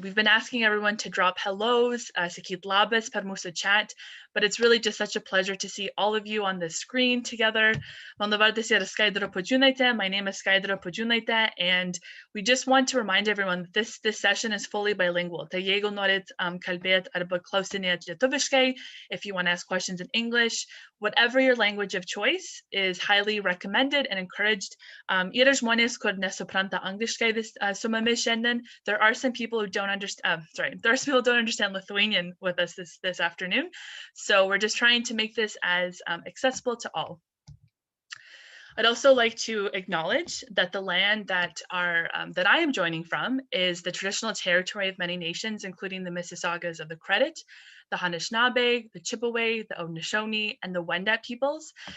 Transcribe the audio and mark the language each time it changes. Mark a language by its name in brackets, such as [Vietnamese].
[English] We've been asking everyone to drop hellos, [Lithuanian] sakyt labas per mūsų [English] chat, but it's really just such a pleasure to see all of you on the screen together. [Lithuanian] Mano vardas yra Skaidra Pudžiūnaitė. [English] My name is Skaidra Pudžiūnaitė, and we just want to remind everyone that this session is fully bilingual. [Lithuanian] Tai jeigu norit kalbėt arba klausinėt lietuviškai, [English] if you want to ask questions in English, whatever your language of choice is highly recommended and encouraged. [Lithuanian] Yra žmonės, kur nesupranta angliškai su mumis šiandien. [English] There are some people who don't understand, there are some people who don't understand Lithuanian with us this afternoon. So we're just trying to make this as accessible to all. I'd also like to acknowledge that the land that I am joining from is the traditional territory of many nations, including the Mississaugas of the Credit, the Anishinaabe, the Chippewa, the Haudenosaunee, and the Wendat peoples.